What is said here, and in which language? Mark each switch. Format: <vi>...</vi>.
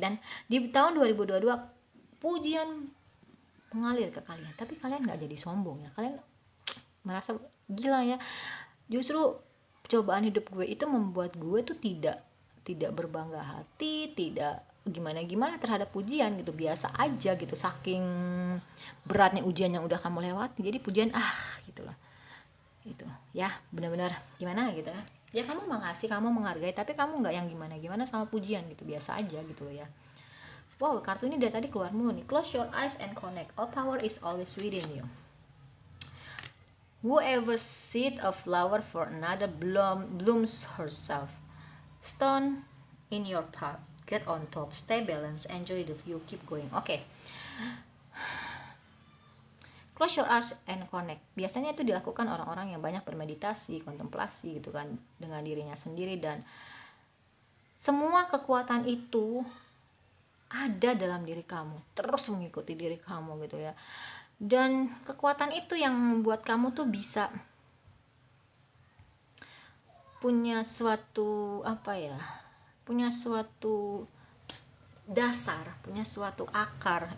<id>Dan di tahun 2022 pujian mengalir ke kalian, tapi kalian nggak jadi sombong ya, kalian merasa gila ya, justru cobaan hidup gue itu membuat gue tuh tidak berbangga hati, tidak gimana terhadap pujian gitu, biasa aja gitu, saking beratnya ujian yang udah kamu lewati. Jadi pujian gitu lah, gitu ya, benar-benar gimana gitu ya, kamu makasih, kamu menghargai, tapi kamu nggak yang gimana sama pujian gitu, biasa aja gitu loh ya. Wow, kartu ini dari tadi keluar mulu nih.</id> <en>Close your eyes and connect, all power is always within you. Whoever seed a flower for another blooms herself. Stone in your path, get on top, stay balanced, enjoy the view, keep going. Oke. Close your eyes and connect.</en> <id>Biasanya itu dilakukan orang-orang yang banyak bermeditasi, kontemplasi gitu kan, dengan dirinya sendiri, dan semua kekuatan itu ada dalam diri kamu, terus mengikuti diri kamu gitu ya. Dan kekuatan itu yang membuat kamu tuh bisa punya suatu punya suatu dasar, punya suatu akar.</id>